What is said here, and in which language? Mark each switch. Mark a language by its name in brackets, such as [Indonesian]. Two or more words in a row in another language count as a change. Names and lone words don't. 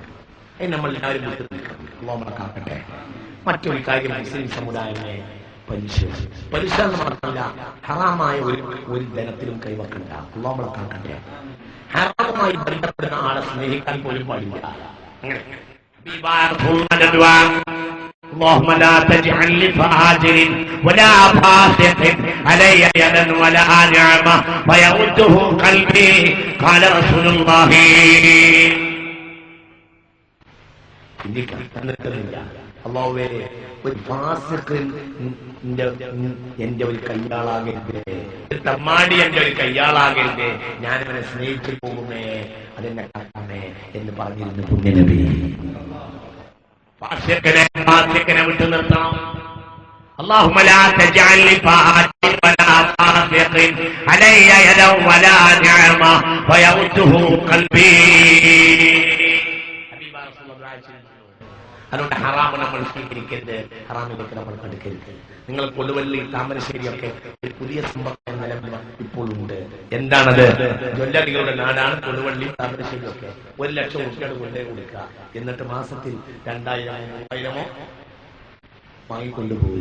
[Malayalam] അതിന് നമ്മൾ എല്ലാവരും വിട്ടു നിൽക്കണം. അല്ലാഹു കാക്കട്ടെ. മറ്റൊരു കാര്യം, മുസ്ലിം സമുദായమే പലിശ എന്ന് മാത്രമല്ല, ഹറാമായ ഒരു ധനത്തിലും കൈവക്കണ്ട. അല്ലാഹു കാക്കട്ടെ. ഹറാമുമായി ബന്ധപ്പെടുന്ന ആളെ സ്നേഹിക്കാൻ പോലും പാടില്ല. [Arabic] അങ്ങനെ اللهم لا تجعل لفاجر ولا فاسق علي يدا ولا نعمة فيرده قلبي قال رسول الله. [Malayalam] അല്ലാഹുവേ, ഒരു ഫാസിഖ് എന്റെ ഒരു കയ്യാളാകരുതേ, ഒരു തമ്മാടി എന്റെ ഒരു കയ്യാളാകരുതേ, ഞാനിവനെ സ്നേഹിച്ചു പോകുമേ, അതെന്നെ കാക്കണേ എന്ന് പറഞ്ഞിരുന്നു പുണ്യനബി. ഫാസിഖിനെ വിട്ടു നിർത്തണം. [Arabic] اللهم لا تجعل لفاجر ولا فاسق علي يدا ولا نعمة فيرده قلبي. [Malayalam] അതുകൊണ്ട് ഹറാമ് നമ്മൾ സ്വീകരിക്കരുത്, ഹറാമിലേക്ക് നമ്മൾ കടുക്കരുത്. നിങ്ങൾ കൊടുവള്ളി, താമരശ്ശേരിയൊക്കെ ഒരു പുതിയ സമ്പർക്കം നിലവിൽ ഇപ്പോഴുണ്ട്. എന്താണത്? ജ്വല്ലറികളുടെ നാടാണ് കൊടുവള്ളി, താമരശ്ശേരിയൊക്കെ. 1 ലക്ഷം രൂപയുടെ കൊണ്ടേ കൊടുക്കുക, എന്നിട്ട് മാസത്തിൽ 2000-3000 വാങ്ങിക്കൊണ്ടുപോവുക.